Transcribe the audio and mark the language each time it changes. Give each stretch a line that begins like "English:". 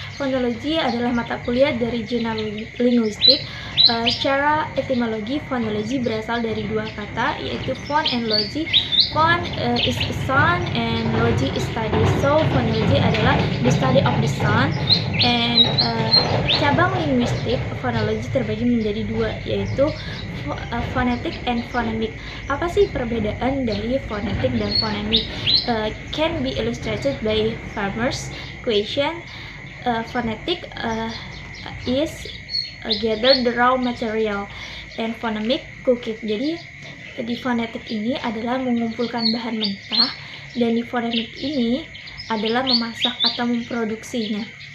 Indonesian: Fonologi adalah mata kuliah dari jurnal linguistik. Secara etimologi, fonologi berasal dari dua kata, yaitu phon and logi.
English: Phon is sound and logi is study. So,
Indonesian: fonologi adalah
English: the study of the sound.
Indonesian: And cabang linguistik fonologi terbagi menjadi dua, yaitu phonetic and phonemic. Apa sih perbedaan dari phonetic dan phonemic?
English: Can be illustrated by farmers question. Phonetic is gather the raw material and phonemic cook it.
Indonesian: Jadi di phonetic ini adalah mengumpulkan bahan mentah, dan di phonemic ini adalah memasak atau memproduksinya.